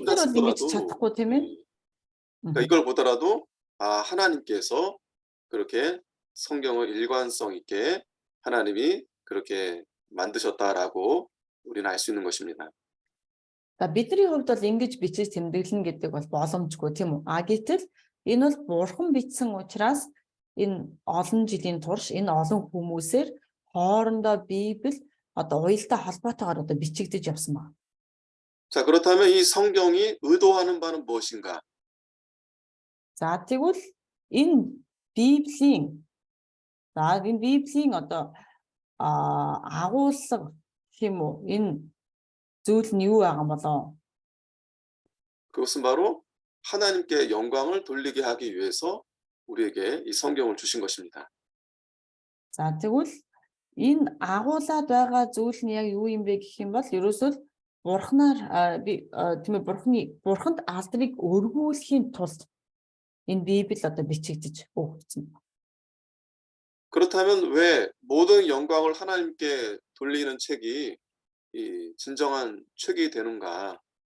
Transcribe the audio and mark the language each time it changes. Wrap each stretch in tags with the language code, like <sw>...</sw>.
<ko>혼자</ko> <mn>нар бол ингэж</mn> <ko>쓰더라도</ko> <mn>чадахгүй тийм ээ.</mn> <ko>그러니까 이걸 보더라도 하나님께서 그렇게 성경을 일관성 있게 하나님이 그렇게 만드셨다라고 우리는 알 수 있는 것입니다.</ko> <mn>За бидний хувьд бол ингэж бичиж тэмдэглэнэ гэдэг бол боломжгүй тийм үү? Гэтэл энэ бол Бурхан бичсэн учраас энэ олон жилийн турш энэ олон хүмүүсээр хоорондоо Библи одоо уялдаа холбоотойгоор одоо бичигдэж явсан байна.</mn> <ko>자, 그렇다면 이 성경이 의도하는 바는 무엇인가?</ko> <mn>За тэгвэл энэ Библийн одоо агуулга гэх юм уу? Энэ зүйл нь юу байгаа юм болоо?</mn> <ko>그것은 바로 하나님께 영광을 돌리게 하기 위해서 우리에게 이 성경을 주신 것입니다.</ko> <mn>За тэгвэл энэ агуулад байгаа зүйл нь яг юу юм бэ гэх юм бол ерөөсөө бурхнаар тийм ээ бурханд алдрыг өргүүлэхийн тулд энэ Библи одоо бичигдэж өгсөн.</mn> <ko>그렇다면 왜 모든 영광을 하나님께 돌리는 책이 이 진정한 책이 되는가?</ko>